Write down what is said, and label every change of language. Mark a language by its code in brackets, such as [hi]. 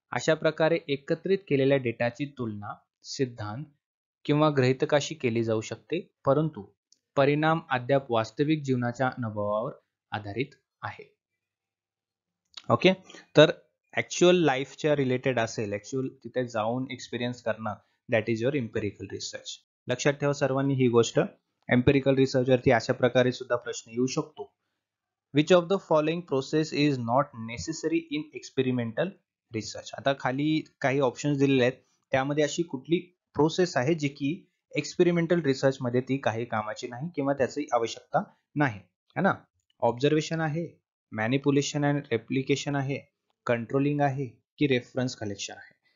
[mr] अशा प्रकारे एकत्रित केलेल्या डेटाची तुलना सिद्धांत किंवा गृहीतकाशी केली जाऊ शकते, परंतु परिणाम अद्याप वास्तविक जीवनाच्या अनुभवावर आधारित आहे. ओके, तर ऍक्च्युअल लाईफच्या रिलेटेड असेल, ऍक्च्युअल तिथे जाऊन एक्सपिरियन्स करणं, [en] That is your empirical research. [mr] लक्षात ठेवा सर्वांनी ही गोष्ट. एम्पेरिकल रिसर्च वरती अशा प्रकारे सुद्धा प्रश्न येऊ शकतो. [en] Which of the following process is not necessary in experimental research. [mr] आता खाली काही ऑप्शन्स दिलेले आहेत, त्यामध्ये अशी कुठली प्रोसेस आहे जी की एक्सपेरिमेंटल रिसर्च मध्ये ती काही कामाची नाही किंवा त्याची आवश्यकता नाही है ना. ऑब्झर्वेशन आहे, मॅनिप्युलेशन अँड रेप्लिकेशन आहे, कंट्रोलिंग आहे की रेफरन्स कलेक्शन आहे.